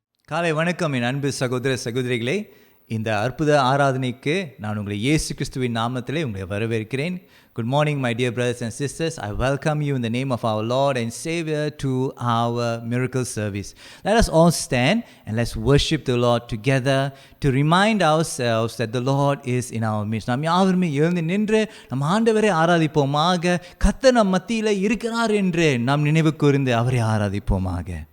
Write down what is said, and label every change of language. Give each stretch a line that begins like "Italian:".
Tamil: காலை வணக்கம் என் அன்பு சகோதர சகோதரிகளே. இந்த அற்புத ஆராதனைக்கு நான் உங்களை இயேசு கிறிஸ்துவின் நாமத்திலே உங்களை வரவேற்கிறேன்.
English: Good morning my dear brothers and sisters. I welcome you in the name of our Lord and Savior to our miracle service. Let us all stand and let's worship the Lord together to remind ourselves that the Lord is in our midst.
Tamil: நாம் யாவருமே எழுந்து நின்று நம் ஆண்டவரை ஆராதிப்போமாக. கர்த்தர் நம் மத்தியிலே இருக்கிறார் என்று நாம் நினைவு கூர்ந்து அவரை ஆராதிப்போமாக.